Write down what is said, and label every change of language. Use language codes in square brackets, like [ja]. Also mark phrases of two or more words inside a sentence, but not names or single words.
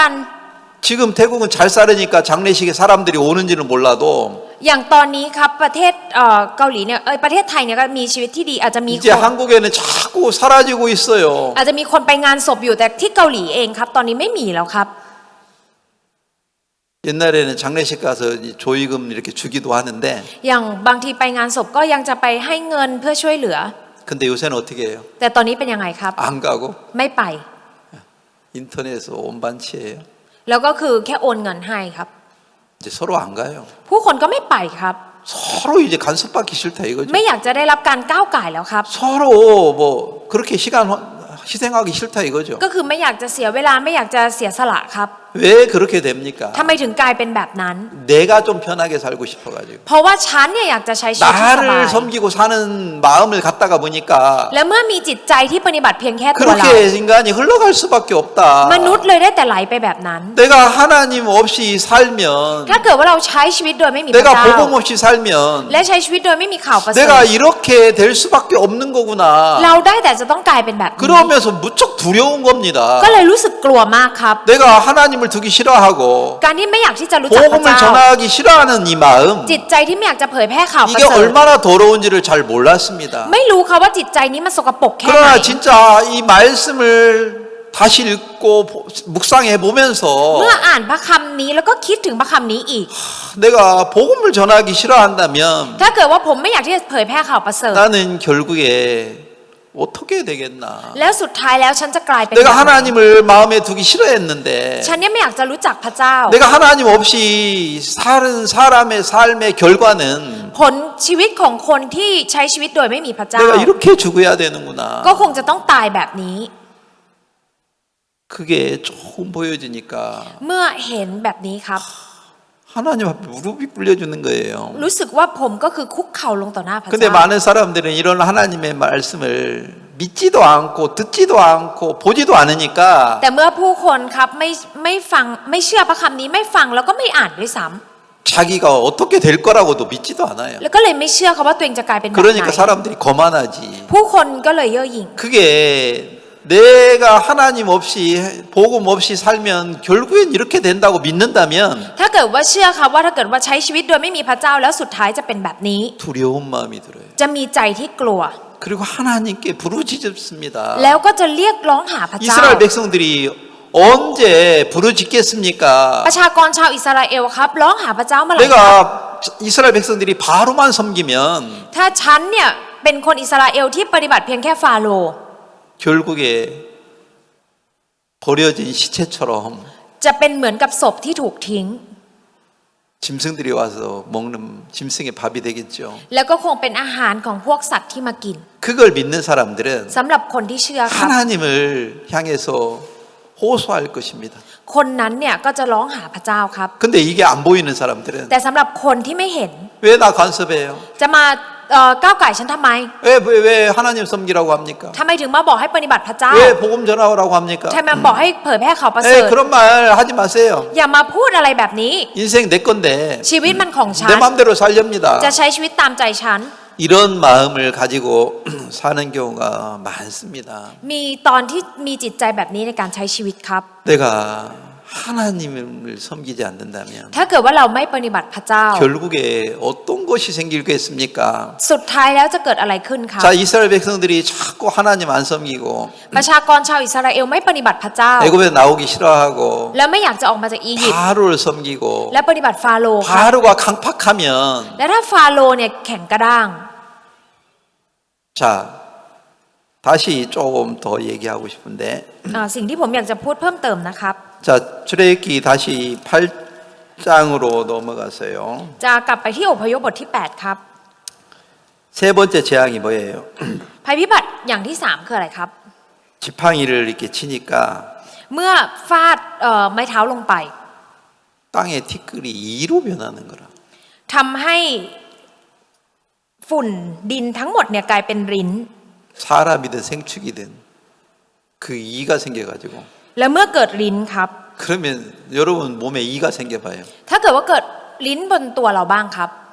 [ko] 지금 태국은 잘 살으니까 장례식에 사람들이 오는지는 몰라도 [th] อย่างตอนนี้ครับประเทศเกาหลีเนี่ยประเทศไทยเนี่ยก็มีชีวิตที่ดีอาจจะมีค [ko] 이제 [th] น [ko] 한국에는 자꾸 사라지고 있어요. [th] อาจจะมีคนไปงานศพอยู่แต่ที่เกาหลีเองครับ ตอนนี้ไม่มีแล้วครับ [ko] 옛날에는 장례식 가서 조의금 이렇게 주기도 하는데 [th] อย่างบางทีไปงานศพก็ยังจะไปให้เงินเพื่อช่วยเหลือ [ko] 근데 요새는 어떻게 해요? [th] แต่ตอนนี้เป็นยังไงครับ [ko] 안 가고 [th] ไม่ไป [ko] 인터넷에서 온반치예요. [th] แล้วก็คือแค่โอนเงินให้ครับ [ko] 이제 서로 안 가요. [th] ผู้คนก็ไม่ไปครับ [ko] 서로 이제 간섭받기 싫다 이거죠. [th] ไม่อยากจะได้รับการก้าวก่ายแล้วครับ [ko] 서로 뭐 그렇게 시간 희생하기 싫다 이거죠. [th] ก็คือไม่อยากจะเสียเวลาไม่อยากจะเสียสละครับ [ko] 왜 그렇게 됩니까? [th] ทำไมถึงกลายเป็นแบบนั้น [ko] 내가 좀 편하게 살고 싶어가지고 [th] เพราะว่าฉันเนี่ยอยากจะใช้ชีวิตที่สบาย [ko] 나를 섬기고 사는 마음을 갖다가 보니까 [th] และเมื่อมีจิตใจที่ปฏิบัติเพียงแค่ตัวเรา [ko] 그렇게 인간이 흘러갈 수밖에 없다. [th] มนุษย์เลยได้แต่ไหลไปแบบนั้น [ko] 내가 하나님 없이 살면 [th] ถ้าเกิดว่าเราใช้ชีวิตโดยไม่มีพระ [ko] 내가 [th] เจ้า [ko] 복음 없이 살면 [th] และใช้ชีวิตโดยไม่มีข่าวประเสริฐ [ko] 내가 이렇게 될 수밖에 없는 거구나. [th] เราได้แต่จะต้องกลายเป็นแบบนี้ [ko] 그러면서 무척 두려운 겁니다. [th] ก็เลยรู้สึกกลัวมากครับ [ko] 내가 하나님을 두기 싫어하고 [th] การที่ไม่อยากที่จะรู้จักพระ [ko] 복음을 [th] เจ้า [ko] 전하기 싫어하는 이 마음 [th] จิตใจที่ไม่อยากจะเผยแพร่ข่าวประ [ko] 이게 [th] เสริฐ [ko] 얼마나 더러운지를 잘 몰랐습니다. [th] ไม่รู้ค่ะว่าจิตใจนี้มันสกปรกแค่ไหน [ko] 그러나 진짜 이 말씀을 다시 읽고 묵상해 보면서 [th] เมื่ออ่านพระคำนี้แล้วก็คิดถึงพระคำนี้อีก [ko] 내가 복음을 전하기 싫어한다면 [th] ถ้าเกิดว่าผมไม่อยากที่จะเผยแพร่ข่าวประเสริฐ [ko] 나는 결국에 어떻게 되겠나? [th] แล้วสุดท้ายแล้วฉันจะกลายเป็น [ko] 내가 [th] แบบไหน [ko] 하나님을 마음에 두기 싫어했는데 [th] ฉันเนี่ยไม่อยากจะรู้จักพระเจ้า [ko] 내가 하나님 없이 사는 사람의 삶의 결과는 [th] ผลชีวิตของคนที่ใช้ชีวิตโดยไม่มีพระเจ้า [ko] 내가 이렇게 죽어야 되는구나. [th] ก็คงจะต้องตายแบบนี้ [ko] 그게 조금 보여지니까 [th] เมื่อเห็นแบบนี้ครับ [ko] 하나님 앞에 무릎이 꿇려주는 거예요. [th] รู้สึกว่าผมก็คือคุกเข่าลงต่อหน้าพระ [ko] 근데 [th] เจ้า [ko] 많은 사람들은 이런 하나님의 말씀을 믿지도 않고 듣지도 않고 보지도 않으니까 [th] แต่เมื่อผู้คนครับไม่ฟังไม่เชื่อพระคำนี้ไม่ฟังแล้วก็ไม่อ่านด้วยซ้ [ko] 자기가 어떻게 될 거라고도 믿지도 않아요. [th] ำแล้วก็เลยไม่เชื่อครับว่าตัวเองจะกลายเป็นแบบไห [ko] 그러니까 [th] น [ko] 사람들이 거만하지. [th] ผู้คนก็เลยเย่อหยิ่ง [ko] 그게 내가 하나님 없이 복음 없이 살면 결국엔 이렇게 된다고 믿는다면 [th] ถ้าเกิดว่าเชื่อครับว่าถ้าเกิดว่าใช้ชีวิตโดยไม่มีพระเจ้าแล้วสุดท้ายจะเป็นแบบนี้ [ko] 두려운 마음이 들어요. [th] จะมีใจที่กลัว [ko] 그리고 하나님께 부르짖습니다. [th] แล้วก็จะเรียกร้องหาพระเจ้า [ko] 이스라엘 백성들이 언제 부르짖겠습니까? [th] ประชากรชาวอิสราเอลครับร้องหาพระเจ้าเมื่อไหร่ครับ [ko] 내가 이스라엘 백성들이 바로만 섬기면 [th] ถ้าฉันเนี่ยเป็นคนอิสราเอลที่ปฏิบัติเพียงแค่ฟาโรห์ [ko] 결국에 버려진 시체처럼 [th] จะเป็นเหมือนกับศพที่ถูกทิ้ง [ko] 짐승들이 와서 먹는 짐승의 밥이 되겠죠. [th] แล้วก็คงเป็นอาหารของพวกสัตว์ที่มากิน [ko] 그걸 믿는 사람들은 [th] สำหรับคนที่เชื่อครับ [ko] 하나님을 향해서 호소할 것입니다. [th] คนนั้นเนี่ยก็จะร้องหาพระเจ้าครับ [ko] 근데 이게 안 보이는 사람들은 [th] แต่สำหรับคนที่ไม่เห็น [ko] 왜 나 간섭해요? [th] จะมาก้าวไก่ฉันทำไม [ko] 왜 하나님 섬기라고 합니까? [th] ทำไมถึงมาบอกให้ปฏิบัติพระเจ้า [ko] 왜 복음 전하라고 합니까? [th] ทำไมบอกให้เผยแพร่ข่าวประเสริฐ [ko] 그런 말 하지 마세요. [th] อย่ามาพูดอะไรแบบนี้ [ko] 인생 내 건데 [th] ชีวิตมันของฉั [ko] 내 [th] น [ko] 마음대로 살렵니다. [th] จะใช้ชีวิตตามใจฉัน [ko] 이런 마음을 가지고 사는 경우가 많습니다. [th] มีตอนที่มีจิตใจแบบนี้ในการใช้ชีวิตครับ [ko] 내가 하나님을 섬기지 않는다면 [th] ถ้าเกิดว่าเราไม่ปฏิบัติพระเจ้า [ko] 결국에 어떤 것이 생기겠습니까? [th] สุดท้ายแล้วจะเกิดอะไรขึ้นครับ [ko] 자, 이스라엘 백성들이 자꾸 하나님 안 섬기고 [th] ประชากรชาวอิสราเอลไม่ปฏิบัติพระเจ้า [ko] 애굽에 나오기 싫어하고 [th] แล้วไม่อยากจะออกมาจากอียิปต์ [ko] 바로를 섬기고 [th] และปฏิบัติฟาโรห์ครับ [ko] 바로가 강팍하면 [th] และถ้าฟาโรห์เนี่ยแข็งกระด้าง [ko] 자, 다시 조금 더 얘기하고 싶은데 [th] สิ่งที่ผมอยากจะพูดเพิ่มเติมนะครับ [ko] 자, 출애굽기 다시 8장으로 넘어가세요. [th] จะกลับไปที่อพยพบทที่ 8 ครับ [ko] 세 번째 재앙이 뭐예요? [th] ภัยพิบัติอย่างที่ 3 คืออะไรครับ [ko] 지팡이를 이렇게 치니까 [th] เมื่อฟาดไม้เท้าลงไป [ko] 땅의 티끌이 이로 변하는 거라. [th] ทำให้ฝุ่นดินทั้งหมดเนี่ยกลายเป็นริ้น [ko] 사람이든 생축이든 그 이가 생겨가지고 [th] และเมื่อเกิดริ้นครับ [ko] 그러면 여러분 몸에 이가 생겨봐요. [th] ถ้าเกิดว่าเกิดลิ้นบนตัวเราบ้างครับ